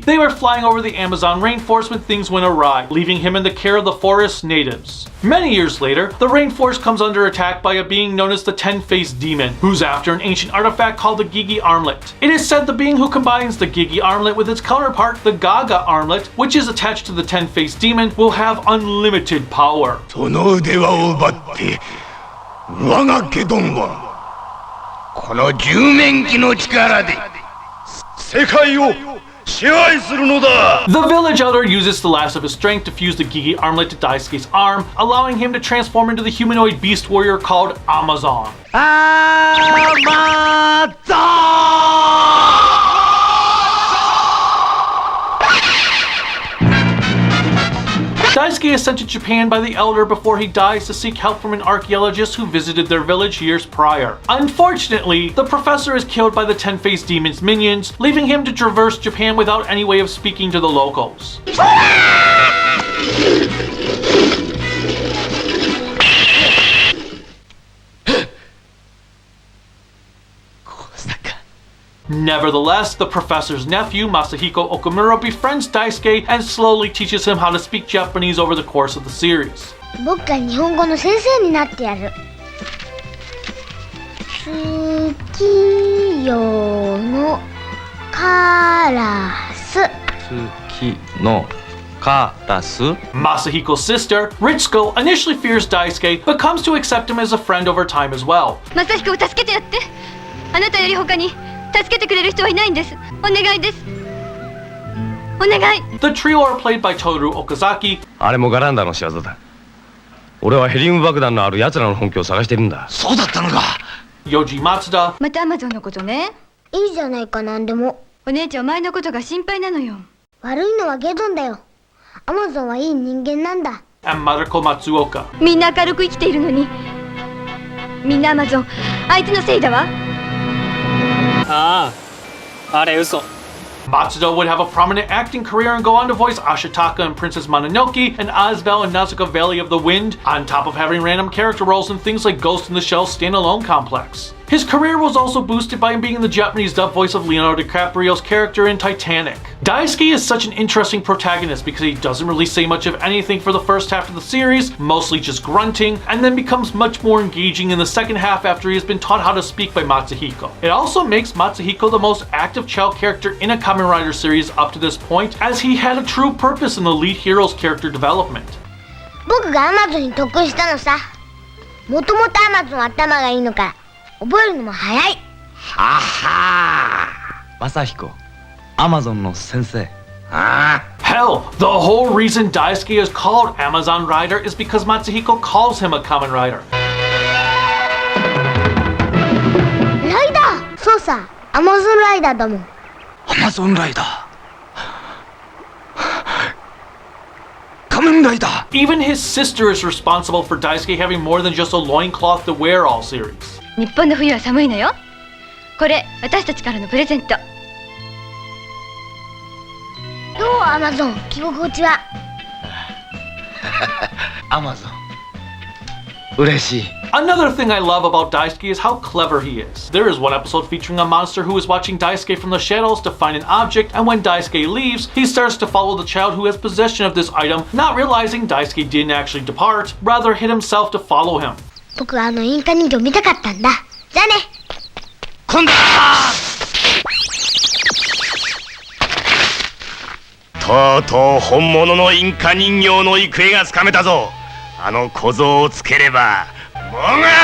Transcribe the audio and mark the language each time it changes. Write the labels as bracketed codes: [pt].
[en] They were flying over the Amazon rainforest when things went awry, leaving him in the care of the forest natives. Many years later, the rainforest comes under attack by a being known as the Ten-Faced Demon, who's after an ancient artifact called the Gigi Armlet. It is said the being who combines the Gigi Armlet with its counterpart, the Gaga Armlet, which is attached to the Ten-Faced Demon, will have unlimited power. [ja] その腕輪を奪って我がケドンはこの十面鬼の力で世界を支配するのだ。 [en] The village elder uses the last of his strength to fuse the Gigi armlet to Daisuke's arm, allowing him to transform into the humanoid beast warrior called Amazon. Daisuke is sent to Japan by the elder before he dies to seek help from an archaeologist who visited their village years prior. Unfortunately, the professor is killed by the 10-faced demon's minions, leaving him to traverse Japan without any way of speaking to the locals. Nevertheless, the professor's nephew, Masahiko Okumura, befriends Daisuke and slowly teaches him how to speak Japanese over the course of the series. [ja] 僕が日本語の先生になってやる。月夜のカラス。月のカラス [en] Masahiko's sister, Ritsuko, initially fears Daisuke, but comes to accept him as a friend over time as well. [ja] マサヒコを助けてやって。あなたより他に助けてくれる人はいないんです。お願いです。お願い。 [en] The trio are played by Toru Okazaki. [ja] あれもガランダの仕業だ。俺はヘリウム爆弾のある奴らの本拠を探してるんだ。そうだったのか。 [en] Yoji Matsuda. [ja] またアマゾンのことね。いいじゃないかなんでも。お姉ちゃんお前のことが心配なのよ。悪いのはゲドンだよ。アマゾンはいい人間なんだ。 [en] And Maruko Matsuoka. [ja] みんな明るく生きているのに。みんなアマゾン、あいつのせいだわ。ああ、あれ嘘。 [en] Matsuda would have a prominent acting career and go on to voice Ashitaka in Princess Mononoke and Asbel in Nausicaa Valley of the Wind, on top of having random character roles in things like Ghost in the Shell standalone complex. His career was also boosted by him being the Japanese dub voice of Leonardo DiCaprio's character in Titanic. Daisuke is such an interesting protagonist because he doesn't really say much of anything for the first half of the series, mostly just grunting, and then becomes much more engaging in the second half after he has been taught how to speak by Matsuhiko. It also makes Matsuhiko the most active child character in a Kamen Rider series up to this point, as he had a true purpose in the lead hero's character development. [ja] 僕がアマゾンに得意したのさ。もともとアマゾンは頭がいいのから覚えるのも早い。ははマサヒコ、アマゾンの先生。 [en] Hell, the whole reason Daisuke is called Amazon Rider is because Matsuhiko calls him a Kamen Rider. [ja] ライダー。そうさ、アマゾンライダーだもん。アマゾンライダー。仮面ライダー。 [en] Even his sister is responsible for Daisuke having more than just a loincloth to wear all series. [ja] 日本の冬は寒いのよ。これ私たちからのプレゼント。どうアマゾン、着心地は。アマゾン。嬉しい。 [en] Another thing I love about Daisuke is how clever he is. There is one episode featuring a monster who is watching Daisuke from the shadows to find an object, and when Daisuke leaves, he starts to follow the child who has possession of this item, not realizing Daisuke didn't actually depart, rather hid himself to follow him. [ja] 僕はあのインカ人形見たかったんだ。じゃあね。今度とうとう本物のインカ人形の行方がつかめたぞ。あの小僧をつければもが